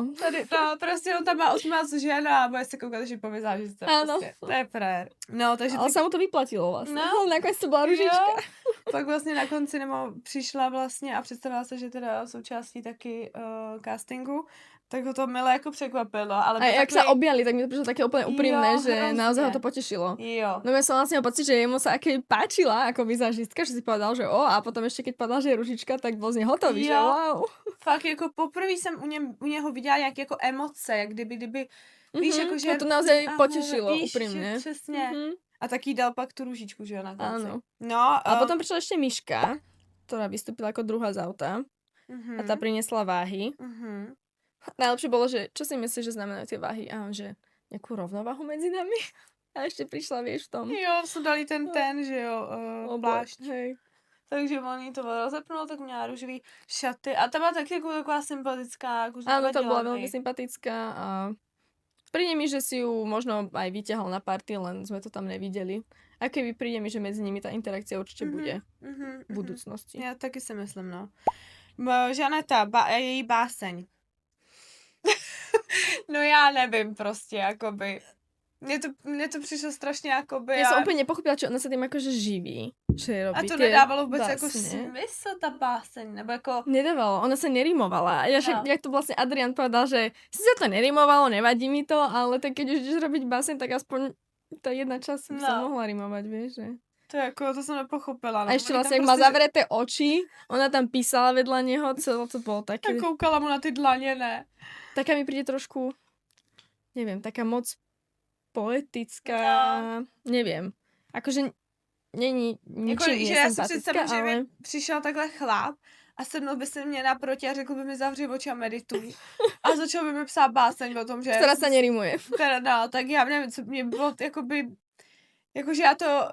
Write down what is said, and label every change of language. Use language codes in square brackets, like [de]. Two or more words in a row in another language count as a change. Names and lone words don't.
[cs] tady, no, prostě on tam má 18 žen a bude se koukat, že po vizážistce. Prostě. To je frér. No, takže [sk] ale sa mu to vyplatilo vlastně. No. [cs] Nakonec to byla ružička. Pak vlastně na konci přišla vlastně a představila se, že teda součástí taky castingu, tak ho to milé jako překvapilo. Ale a [sk] jak sa objali, tak mi to prišlo také úplne úprimné, že [cs] hrozně. [sk] naozaj ho to potešilo. [cs] Jo. [sk] No ja som vlastne pocit, že jemu sa aké páčila ako vizážistka, že si povedal, že a potom ešte keď povedal, že je ružička, tak bol z něj hotový, že wow. [cs] Fakt jako poprvé jsem u něho viděla nějaké jako emoce, jak kdyby víš, jako že... [sk] To naozaj potešilo, [cs] víš, [sk] úprimne. [cs] Přesně. A taky dal pak tu ružičku, že jo, na konci. [sk] Áno. No, a potom prišla ešte Miška, ktorá vystúpila ako druhá z auta a tá priniesla váhy. Najlepšie bolo, že čo si myslíš, že znamenajú tie váhy? A on, že nejakú rovnováhu medzi nami? A ešte prišla, vieš, v tom. [cs] Jo, jsou dali ten, že jo, plášť. [sk] Hej. [cs] Takže on jí to rozepnul, tak měla růžový šaty a ta byla taky jako taková sympatická. Jako, [sk] áno, to bola veľmi sympatická a príde mi, že si ju možno aj vyťahol na party, len sme to tam nevideli. A keby príde mi, že medzi nimi tá interakcia určite bude v budúcnosti. [cs] Já taky si myslím, no. Žaneta, její báseň. No já nevím prostě, jakoby. Mně to přišlo strašně jakoby... [sk] Ja som úplne nepochopila, čo ona sa tým akože živí. Čo je robí. A to [cs] nedávalo vůbec jako smysl, ta báseň, nebo jako... Nedávalo, [sk] ona sa nerimovala. Ja však, jak to vlastne Adrian povedal, že si sa to nerimovalo, nevadí mi to, ale tak keď už ideš robiť báseň, tak aspoň tá jedna časť by sa mohla rimovať, vieš, že... To som nepochopila. A ešte vlastne, jak má zavreté oči, ona tam písala vedľa neho, celé to bolo také... [cs] A koukala mu na ty dlaně, ne? [sk] Taká mi príde trošku, neviem, taká moc poetická, neviem. [cs] Akože není ničím jako, já si představím, ale... že by přišel takhle chlap a sednul by se mě naproti a řekl by mi zavři oči a medituj. A začal by mi psát báseň o tom, že... [sk] Ktorá sa nerimuje. [cs] Teda, no, tak já nevím, co mě bylo, jakože já to...